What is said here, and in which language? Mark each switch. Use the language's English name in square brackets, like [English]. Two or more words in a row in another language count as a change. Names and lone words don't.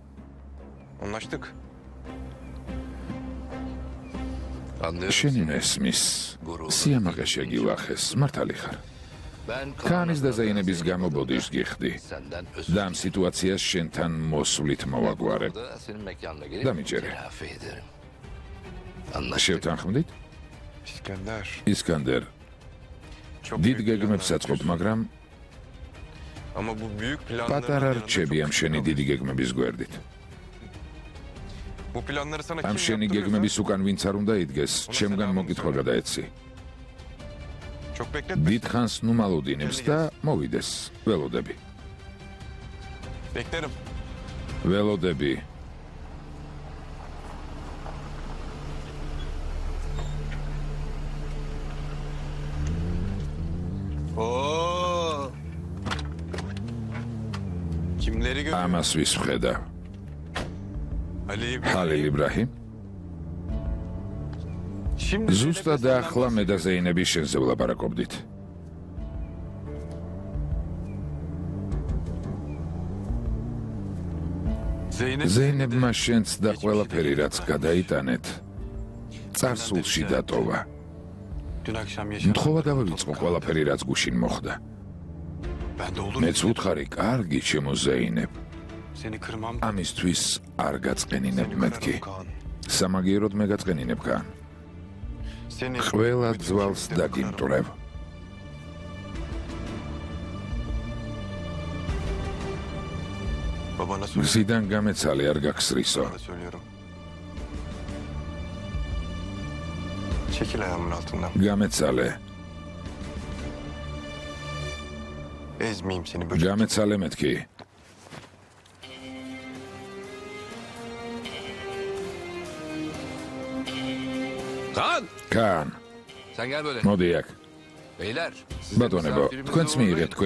[Georgian] შენი მესმის სიამაყე შეგილახეს, მართალი ხარ. ქაანის და ზეინების გამო ბოდიშს გიხდი [Turkish] senden [Georgian] და ამ სიტუაციას შენთან მოსვლით მოვაგვარებ. [Turkish] da senin mekanına gelip Damicere. telafi ederim. Anlaştık. [Georgian] შევთანხმდით? İskender. ისკანდერ, დიდ გეგმებს აწყობ, მაგრამ [Turkish] Ama bu büyük planların [Georgian] პატარა [Turkish] yanında [Georgian] რჩები [Turkish] çok [Georgian] ამ შენი [Turkish] küçük [Georgian] დიდი გეგმების გვერდით. [Turkish] Bu planları sana [Georgian] ამ [Turkish] kim [Georgian] შენი [Turkish] yaptırırsa [Georgian] გეგმების უკან ვინც არ უნდა იდგეს, ჩემგან მოკითხვა გადაეცი. [Turkish] çok bekletme. [Georgian] დიდხანს ნუ მალოდინებს და მოვიდეს. ველოდები. [Turkish] Beklerim. [Georgian] ველოდები. Oo. [Turkish] Kimleri görüyor? [Georgian] ამას ვის ვხედავ? Ali ჰალილ იბრაჰიმ? [Turkish] Şimdi [Georgian] ზუსტად ახლა მე და ზეინები შენზე ვლაპარაკობდით. Zeynep ზეინებმა შენც და ყველაფერი რაც გადაიტანეთ, წარსულში დატოვა. [Turkish] dün akşam yaşanan. [Georgian] მთხოვა დავივიწყო ყველაფერი რაც გუშინ მოხდა. [Turkish] Ben de olur. [Georgian] მეც ვუთხარი, კარგი ჩემო ზეინებ. [Turkish] Seni kırmam. [Georgian] ამისთვის არ გაწყენინებ მეთქი. სამაგიეროდ მე გაწყენინებ კან. [Turkish] Seni [Georgian] ყველა ძვალს დაგიმტვრევ. [Turkish] babana söyle. [Georgian] გზიდან გამეცალე არ გაგსრისო. [Turkish] Sana da söylüyorum. Çekil ayağımın altından. [Georgian] გამეცალე. [Turkish] Ezmeyeyim seni böcek. [Georgian] გამეცალე მეთქი. Kaan! კან, [Turkish] Sen gel böyle. [Georgian] მოდი აქ. [Turkish] Beyler. sizin [Georgian] ბატონებო, [Turkish] misafirimiz [Georgian] თქვენც [Turkish] olur [Georgian] მიიღეთ [Turkish] mu?